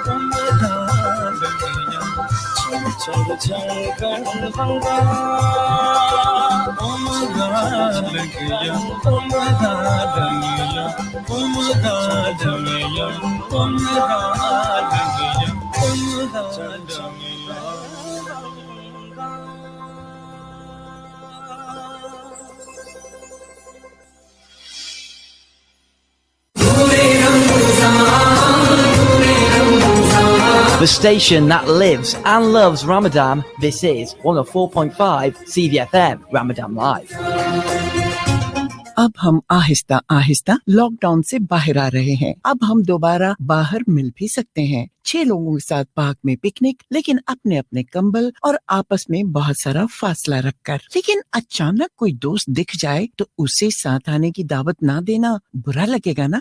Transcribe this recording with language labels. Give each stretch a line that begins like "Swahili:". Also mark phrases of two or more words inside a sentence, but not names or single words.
English: छड़ छड़ छड़ कर बंगा उमदा लगिया उमदा लगिया उमदा लगिया उमदा लगिया उमदा लगिया The station that lives and loves Ramadan, this is 104.5 CVFM Ramadan Live.
Hindi: अब हम आहिस्ता आहिस्ता लॉकडाउन से बाहर आ रहे हैं। अब हम दोबारा बाहर मिल भी सकते हैं, 6 लोगों के साथ पार्क में पिकनिक, लेकिन अपने अपने कंबल और आपस में बहुत सारा फासला रखकर। लेकिन अचानक कोई दोस्त दिख जाए तो उसे साथ आने की दावत ना देना बुरा लगेगा ना।